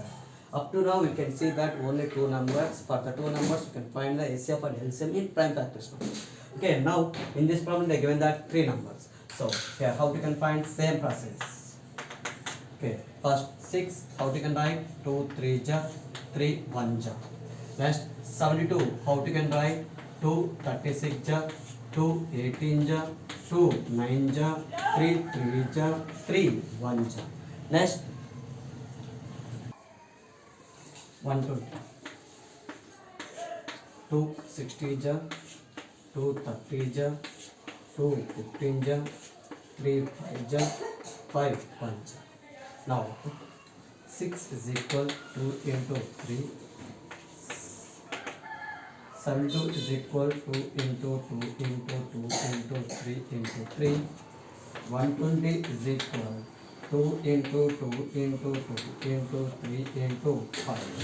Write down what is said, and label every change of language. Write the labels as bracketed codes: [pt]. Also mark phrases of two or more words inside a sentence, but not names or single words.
[en] Up to now, you can see that only two numbers. For the two numbers, you can find the SCF and LCM in prime factorization. Okay, now in this problem, they are given that three numbers. So here, how you can find same process. Okay, first 6, how you can write 2 3 ja 3 1 ja. Next 72, how you can write 2 36 ja 2 18 ja 2 9 ja 3 3 ja 3 1 ja. Next 120, 2 60 ja 2 30 ja 2 15 ja 3 5 ja 5 1 ja. Now 6 is equal to 2 into 3. 72 is equal to 2 into 2 into 2 into 3 into 3. 120 is equal 2 into 2 into 2 into 3 into 5.